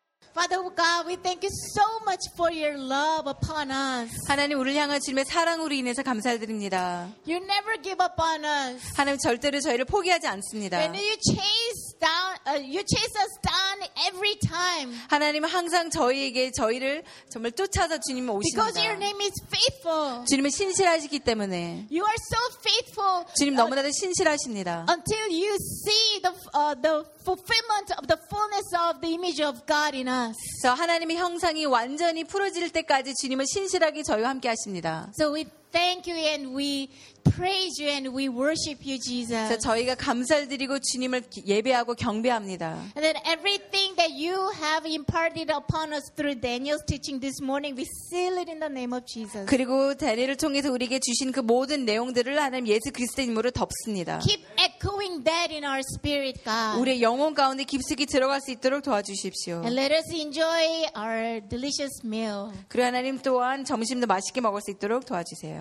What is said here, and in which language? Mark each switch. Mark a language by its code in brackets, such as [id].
[en] Father God, we thank you so much for your love upon us. [ko] 하나님 우리를 향한 주님의 사랑으로 인해서 감사드립니다. [en] You never give up on us. [ko] 하나님 절대로 저희를 포기하지 않습니다. [en] And you chase us down every time. [ko] 하나님 항상 저희에게 저희를 정말 쫓아서 주님 오십니다. [en] Because your name is faithful. [ko] 주님은 신실하시기 때문에. [en] You are so faithful. [ko] 주님 너무나도 신실하십니다. [en] Until you see the fulfillment of the fullness of the image of God in us. us. [ko] 저 하나님의 형상이 완전히 풀어질 때까지 주님은 신실하게 저희와 함께 하십니다. [en] So we thank you and we praise you and we worship you, Jesus. [ko] 저희가 감사를 드리고 주님을 예배하고 경배합니다. [en] And then everything that you have imparted upon us through Daniel's teaching this morning, we seal it in the name of Jesus. [ko] 그리고 다니엘을 통해서 우리에게 주신 그 모든 내용들을 하나님 예수 그리스도의 이름으로 덮습니다. [en] Keep echoing that in our spirit, God. [ko] 우리 영혼 가운데 깊숙이 들어갈 수 있도록 도와주십시오. [en] And let us enjoy our delicious meal. [ko] 그리고 하나님 또한 점심도 맛있게 먹을 수 있도록 도와주세요.